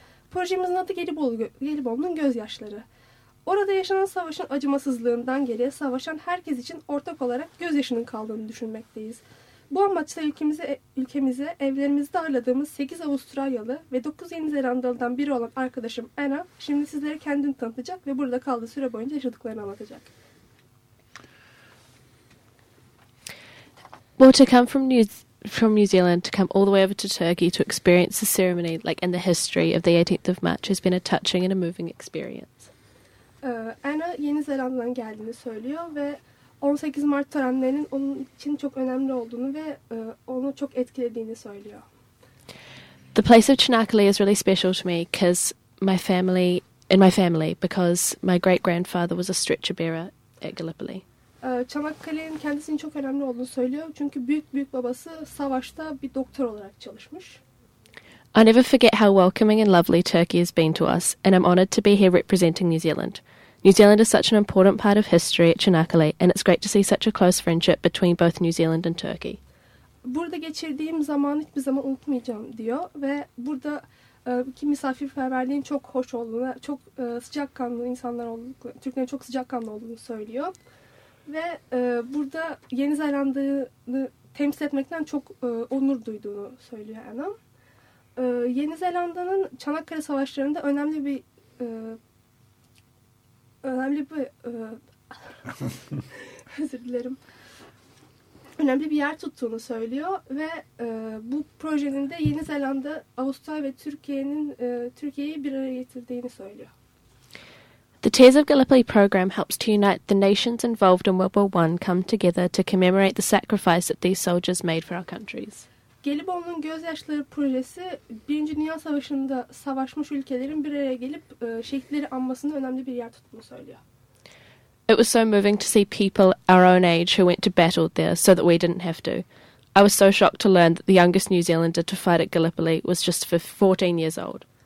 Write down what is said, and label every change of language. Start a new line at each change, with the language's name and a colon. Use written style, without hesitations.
Turkish: Projemizin adı Gelibolu'nun Gözyaşları. Orada yaşanan savaşın acımasızlığından geriye savaşan herkes için ortak olarak gözyaşının kaldığını düşünmekteyiz. Bu amaçla ülkemize evlerimizde ağırladığımız 8 Avustralyalı ve 9 Yeni Zelandalı'dan biri olan arkadaşım Anna şimdi sizlere kendini tanıtacak ve burada kaldığı süre boyunca yaşadıklarını anlatacak.
English: Well, to come from New Zealand, to come all the way over to Turkey to experience the ceremony like and the history of the 18th of March has been a touching and a moving experience.
Turkish: Anna Yeni Zelanda'dan geldiğini söylüyor ve 18 Mart törenlerinin onun için çok önemli olduğunu ve onu çok etkilediğini söylüyor.
English: The place of Çanakkale is really special to me because my family because my great grandfather was a stretcher bearer at Gallipoli.
Turkish: Çanakkale'nin kendisinin çok önemli olduğunu söylüyor çünkü büyük babası savaşta bir doktor olarak çalışmış.
English: I never forget how welcoming and lovely Turkey has been to us, and I'm honored to be here representing New Zealand. New Zealand is such an important part of history at Çanakkale, and it's great to see such a close friendship between both New Zealand and Turkey.
Turkish: Burada geçirdiğim zamanı hiçbir zaman unutmayacağım diyor ve burada ki misafirperverliğin çok hoş olduğunu, çok sıcakkanlı insanlar olduğunu, Türklerin çok sıcakkanlı olduğunu söylüyor ve burada Yeni Zelanda'yı temsil etmekten çok onur duyduğunu söylüyor Anna. Yeni Zelanda'nın Çanakkale Savaşları'nda önemli bir yer tuttuğunu söylüyor ve bu projenin de Yeni Zelanda, Avustralya ve Türkiye'yi bir araya getirdiğini söylüyor.
English: The Tears of Gallipoli program helps to unite the nations involved in World War I come together to commemorate the sacrifice that these soldiers made for our countries.
Turkish: Gelibolu'nun Gözyaşları projesi, Birinci Dünya Savaşı'nda savaşmış ülkelerin bir araya gelip şehitleri anmasında önemli bir yer tuttuğunu söylüyor.
English: It was so moving to see people our own age who went to battle there so that we didn't have to. I was so shocked to learn that the youngest New Zealander to fight at Gallipoli was just 14 years old.